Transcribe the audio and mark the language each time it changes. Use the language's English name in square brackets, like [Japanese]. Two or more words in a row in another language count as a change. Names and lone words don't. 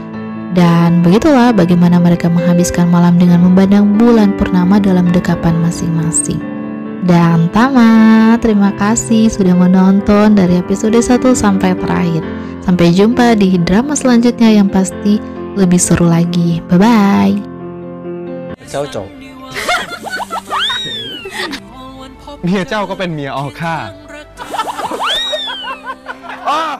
[Indonesian] Dan begitulah bagaimana mereka menghabiskan malam dengan memandang bulan purnama dalam dekapan masing-masing. Dan tamat. Terima kasih sudah menonton dari episode 1 sampai terakhir. Sampai jumpa di drama selanjutnya yang pasti lebih seru lagi. [English] Bye-bye. [Italian] Ciao, ciao. [Thai] เมียเจ้าก็เป็นเมียออค่า